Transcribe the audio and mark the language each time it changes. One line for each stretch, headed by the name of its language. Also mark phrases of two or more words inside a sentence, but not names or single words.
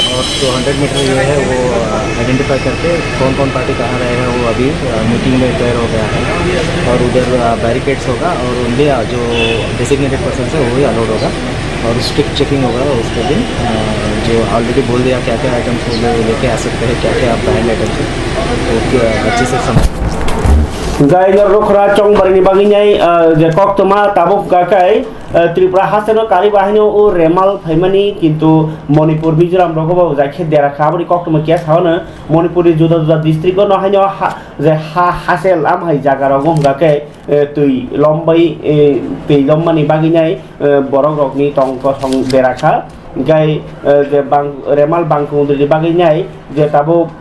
Hindi: और जो 100 मीटर ये है वो आइडेंटिफाई करके कौन कौन पार्टी कहाँ रहेगा वो अभी मीटिंग में क्लियर हो गया है और उधर बैरिकेड्स होगा और ओनली जो
English: designated person
Hindi: है वही अलाउड होगा और
English: strict checking
Hindi: होगा उसके दिन। जो ऑलरेडी बोल दिया क्या क्या आइटम्स लेके आ सकते हैं, क्या क्या
English: banned items
Hindi: है, तो अच्छे से समझ
Kok Borok: गाइलर रोखरा चंगबारनि बागिनाय जे कक्तमा ताबुक गाकाय त्रिपुरा हासेनो कारि बाहिनो ओ रेमाल फाइमानि किन्तु मणिपुर मिजोराम रगबा जाखे देरा खाबरि कक्तमा केस हावनो मणिपुरनि जुदा जुदा डिस्ट्रिक्ट न हाइनो जे हासेल आमहाय जागा रगम गाके तुइ लम्बाई तुइ लम्मानि बागिनाय बरक रगनि टंक सं देराखा गाय जे रेमाल बांकुंद्रि बागिनाय जे ताबुक